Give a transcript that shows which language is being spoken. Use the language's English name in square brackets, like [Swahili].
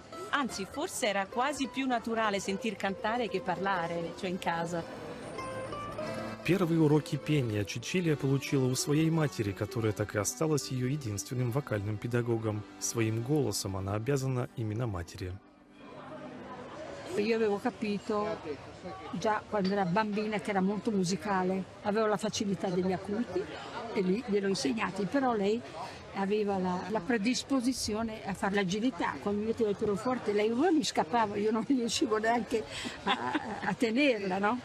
[Italian] Anzi, forse era quasi più naturale sentir cantare che parlare, cioè in casa. [Russian] Первые уроки пения Чичилия получила у своей матери, которая так и осталась ее единственным вокальным педагогом. Своим голосом она обязана именно матери. [Italian] Io avevo capito già quando era bambina che era molto musicale, avevo la facilità degli acuti e lì gliel'ho insegnati, però lei aveva la predisposizione a fare l'agilità. Quando mi metteva il pianoforte lei mi scappava, io non riuscivo neanche a tenerla, no?